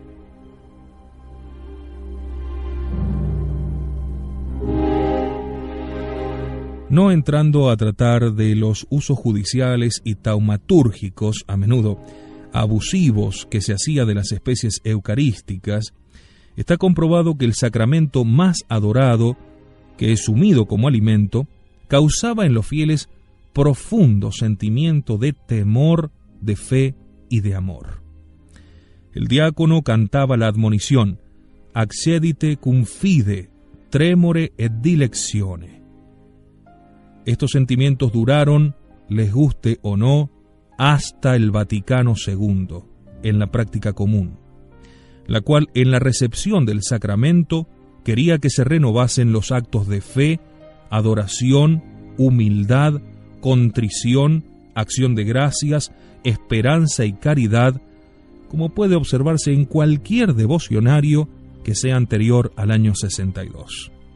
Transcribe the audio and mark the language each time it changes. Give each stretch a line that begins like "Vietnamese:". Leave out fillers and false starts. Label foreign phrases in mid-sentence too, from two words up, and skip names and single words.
Spanish: No entrando a tratar de los usos judiciales y taumatúrgicos, a menudo abusivos, que se hacía de las especies eucarísticas, está comprobado que el sacramento más adorado, que es sumido como alimento, causaba en los fieles profundo sentimiento de temor, de fe y de amor. El diácono cantaba la admonición:
Latin: accedite cum fide, tremore et dilectione.
Spanish: Estos sentimientos duraron, les guste o no, hasta el Vaticano II, en la práctica común, la cual en la recepción del sacramento quería que se renovasen los actos de fe, adoración, humildad, contrición, acción de gracias, esperanza y caridad, como puede observarse en cualquier devocionario que sea anterior al año 62.